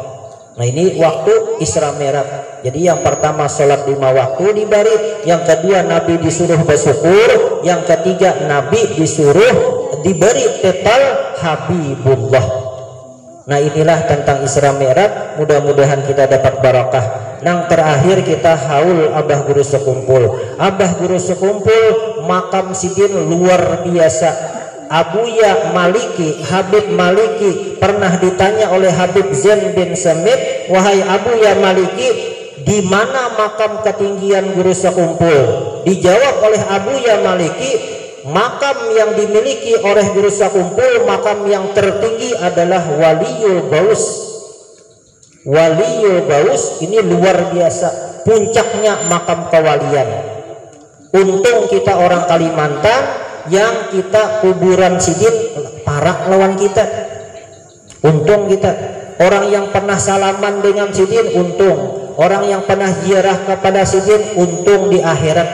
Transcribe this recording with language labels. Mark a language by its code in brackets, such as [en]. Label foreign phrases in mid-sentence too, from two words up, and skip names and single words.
[id] Nah, ini waktu Isra Mi'raj. Jadi yang pertama sholat 5 waktu diberi, yang kedua Nabi disuruh bersyukur, yang ketiga Nabi disuruh diberi titel Habibullah. Nah, inilah tentang Isra Mi'raj. Mudah-mudahan kita dapat barakah. Yang terakhir kita haul Abah Guru Sekumpul. Abah Guru Sekumpul makam sidin luar biasa. Abuya Maliki, Habib Maliki pernah ditanya oleh Habib Zain bin Samit, wahai Abuya Maliki, di mana makam ketinggian Guru Sekumpul? Dijawab oleh Abuya Maliki, makam yang dimiliki oleh Guru Sekumpul, makam yang tertinggi adalah Waliyul Gaus. Waliyul Gaus ini luar biasa, puncaknya makam kewalian. [bjn] Untung kita orang Kalimantan yang kita kuburan sidin parak lawan kita. [id] Untung kita orang yang pernah salaman dengan sidin, untung orang yang pernah ziarah kepada sidin, untung di akhirat.